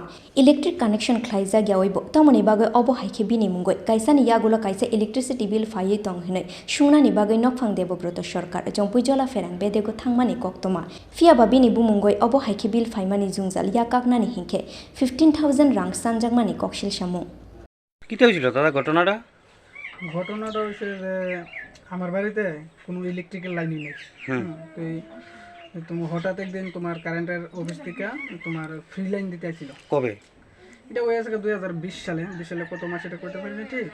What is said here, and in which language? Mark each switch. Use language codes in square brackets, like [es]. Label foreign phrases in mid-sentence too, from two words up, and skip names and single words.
[en] Electric connection [trp] khlaijagya oibo tamoni bagoi obo haike bini mungoi Kaisani Yakulo Kaisa [en] electricity bill [trp] phai tong hinoi sungnani bagoi nokphang Devabrata Sorkar jompu jola Pherang bedego thangmani koktoma. Phiya ba bini bu mungoi obo haike bill phaimani jungjal yakaknani hinke 15,000 rang sanjangmani kokshil shamu. [bn] কিটা হয়েছিল দাদা ঘটনাটা হচ্ছে যে আমার বাড়িতে কোনো ইলেকট্রিক্যাল লাইনই নেই। তো তুমি হঠাৎ একদিন তোমার কারেন্টের অফিস থেকে তোমার ফ্রি লাইন দিতে আসছিল। কবে? এটা হয়েছে 2020 সালে। 20 সালে কত মাস এটা করতে পারিনি ঠিক।